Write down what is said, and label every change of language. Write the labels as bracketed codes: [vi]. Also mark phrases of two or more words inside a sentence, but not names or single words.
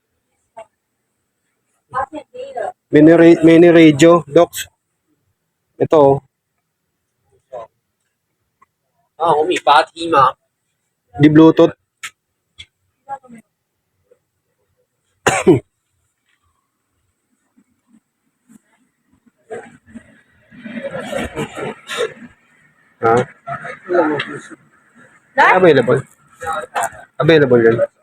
[tl] Mini radio, Docs. Ito, oh. [zh] 啊，红米8T 吗？ [tl] Di Bluetooth. Ha? Available. Available yun.